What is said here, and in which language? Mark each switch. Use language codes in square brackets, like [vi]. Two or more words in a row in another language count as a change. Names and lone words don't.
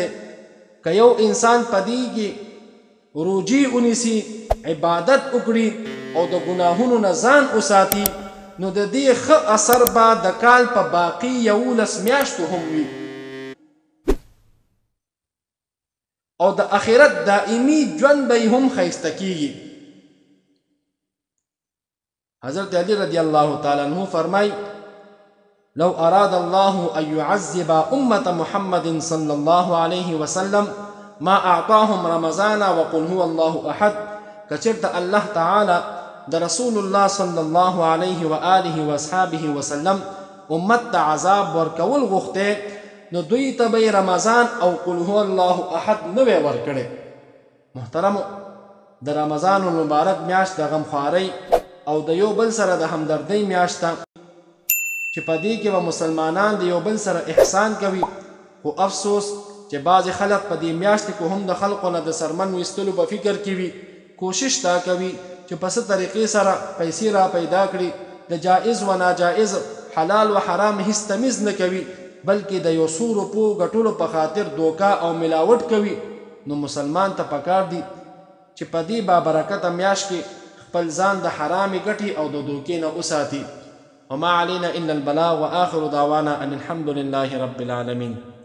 [ps] که یو انسان په دې کې روزي ونیسي، عبادت وکړي او د ګناهونو نه ځان وساتي، نو د دې ښه اثر به د کال په باقي 11 میاشتو هم وي او د آخرت دائمی ژوند به هم ښایسته کیږي. حضرت علی [ar] رضی الله تعالی عنہ [ps] فرمای: [ar] لو اراد الله ان يعذب امه محمد صلى الله عليه وسلم ما اعطاهم رمضان وقل هو الله احد. [ps] کچرته الله تعالی د رسول الله [ar] صلی الله علیه و آله و اصحابه وسلم [ps] امت ته عذاب ورکول غوښته، نو دوی ته به رمضان او [ar] قل هو الله احد [ps] نه وی ورکړي. محترمو، د رمضان المبارک میاشت د غمخوارۍ او د یو بل سره د همدردۍ میاشت ده چې په دې کې به مسلمانان د یو بل سره احسان کوي. خو افسوس چې بعضې خلک په دې میاشت کې هم د خلقو نه د سرمن ویستلو په فکر کې وي، کوشش دا کوي چې په څه طریقې سره پیسې را پیدا کړي، د جائز و ناجائز، حلال و حرام هیڅ تمیز نه کوي، بلکې د یو څو روپو ګټلو په خاطر دوکه او ملاوټ کوي. نو مسلمان ته پکار دي چې په دې بابرکته میاشت کې خپل ځان د حرامې ګټې او د دوکې نه وساتي. [ar] وما علينا الا البلاغ واخر دعوانا ان الحمد لله رب العالمين.